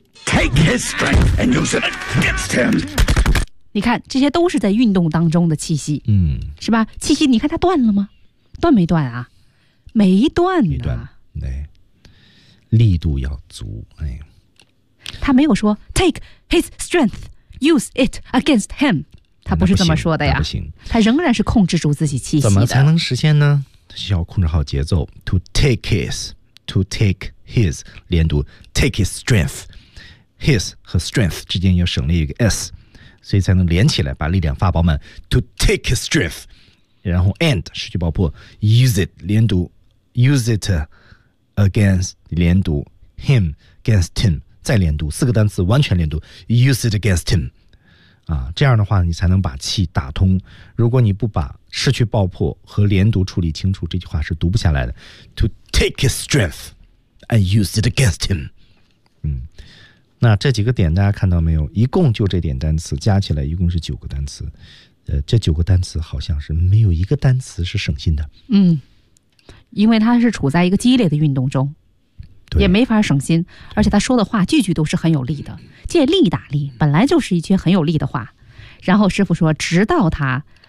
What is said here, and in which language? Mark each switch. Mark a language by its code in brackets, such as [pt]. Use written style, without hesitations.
[en] ，take his strength and use it against him。 [zh] 你看，这些都是在运动当中的气息，是吧？气息，你看它断了吗？断没断啊？没断，没断，对，力度要足，哎。他没有说 [en] take his strength use it against him。 [zh] 他不是这么说的呀，不行，他仍然是控制住自己气息的。怎么才能实现呢？需要控制好节奏。 [en] To take his, to take his, [zh] 连读 [en] take his strength, [zh] his 和 strength 之间要省略一个 s, 所以才能连起来，把力量发饱满。 [en] To take his strength, [zh] 然后 and 失去爆破 use it 连读 use it against 连读 him against him 再连读，四个单词完全连读 [en] use it against him。 [zh] 啊，这样的话你才能把气打通。如果你不把失去爆破和连读处理清楚，这句话是读不下来的。 [en] To take his strength and use it against him。 [zh] 那这几个点大家看到没有？一共就这点单词加起来一共是9个单词。这9个单词好像是没有一个单词是省心的。因为它是处在一个激烈的运动中。也没法省心，而且他说的话句句都是很有力的，借力打力本来就是一句很有力的话。然后师傅说直到他